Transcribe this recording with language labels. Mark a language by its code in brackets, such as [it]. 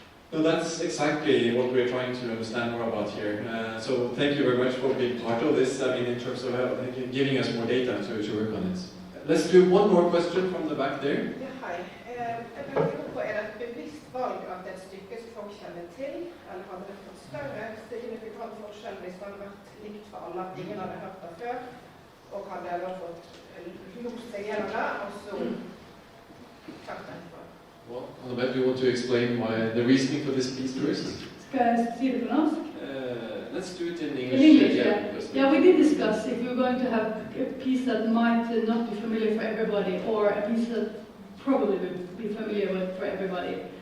[en] No, that's exactly what we're trying to understand more about here. So thank you very much for being part of this, I mean, in terms of giving us more data to work on it. Let's do one more question from the back there. [no] Ja, hej. Jeg lurer på, er der et bevidst valg av det stykket som folk kjenner til, eller hadde det fått større signifikant forskjell hvis det hadde vært likt for alle, at ingen hadde hørt det før, og hadde da fått gjort seg gjennom det, og så tatt det etterpå? [en] Well, Annabelle, do you want to explain why the reasoning for this piece first? [no] Skal jeg si det på norsk? [en] Let's do it in English. In English, yeah. We did discuss if you're going to have a piece that might not be familiar for everybody, or a piece that probably would be familiar with for everybody.